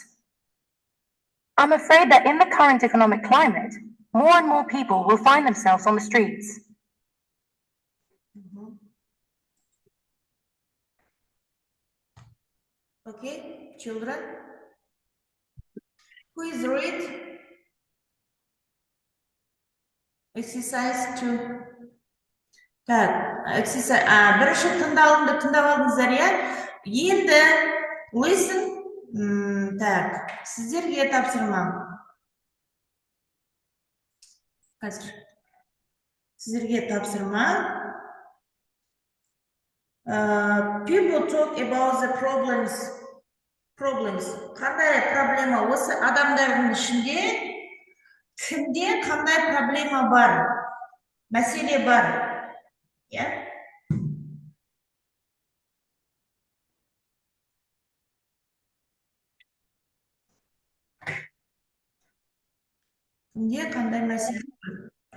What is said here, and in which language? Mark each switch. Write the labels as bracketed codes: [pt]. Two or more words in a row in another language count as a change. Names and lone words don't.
[en] I'm afraid that in the current economic climate, more and more people will find themselves on the streets. Okay, children. Who is read? Exercise 2. [kk] Так, exercise, бірінші тыңдалымды тыңдап алдыңыздар, иә? Енді listen, так, сіздерге тапсырмам. Қазір. Сіздерге тапсырма. [en] People talk about the problems. [kk] Қандай проблема? Осы адамдардың ішінде кімде қандай проблема бар? Мәселе бар. Ja? Кімде қандай мәселе бар?